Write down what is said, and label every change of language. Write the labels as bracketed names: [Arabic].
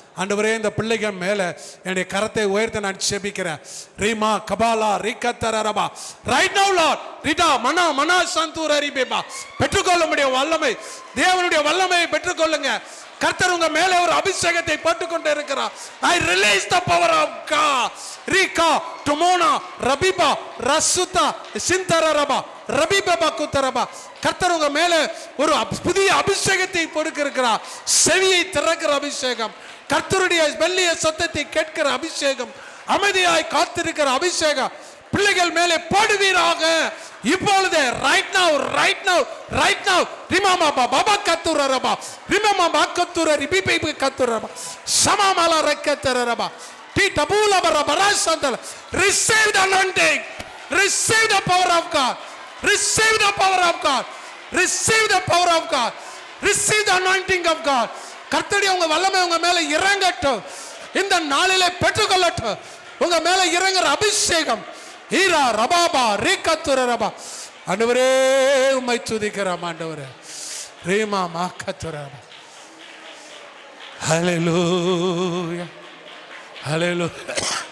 [Tamil] ஆண்டவரே, இந்த பிள்ளைகள் மேலே என்னுடைய கரத்தை உயர்த்த நான் செபிக்கிறேன். Reema கபாலா ரிகத்தரபா [English] Right now lord ரிடா மனா மனா சந்தூர் அரிபேபா. [Tamil] பெற்றுக்கொள்ள முடிய வல்லமை, தேவனுடைய வல்லமையை பெற்றுக்கொள்ளுங்க. கர்த்தர் உங்க மேலே ஒரு அபிஷேகத்தை போட்டுக்கொண்டு இருக்கிறார். [English] I release the power of God. Rika Tumona Rabiba Rasuta Sintararaba Rabiba Kutaraba. [Tamil] கர்த்தர் உங்க மேலே ஒரு புதிய அபிஷேகத்தை கொடுக்க இருக்கிறார். செவியை திறக்கிற அபிஷேகம், கர்த்தருடைய மெல்லிய சத்தத்தை கேட்கிற அபிஷேகம், அமைதியாய் காத்திருக்கிற அபிஷேகம் பிள்ளைகள் மேலே போடுவீராக இப்பொழுது. [English] Right now, right now, right now. ரிமாமா பாபா கத்துரரபா ரிமாமா பாக்கத்துர ரிபிபை கத்துரரபா சமாமல ரக்கத்தரரபா டி டபூல பரபரசந்தல. Receive the anointing, receive the power of God, receive the power of God, receive the power of God, receive the anointing of God. [Tamil] கர்த்தருடைய உங்க வல்லமை உங்க மேல இறங்கட்டும். இந்த நாளிலே பெற்றுக்கொள்ளட்டும். உங்க மேல இறங்குற அபிஷேகம். ஈரா ரபாபா ரீகத்துரபா. ஆண்டவரே, உம்மை துதிக்கிறோம் ஆண்டவரே. ரீமா மாக்கத்துரபா. ஹல்லேலூயா, ஹல்லேலூயா.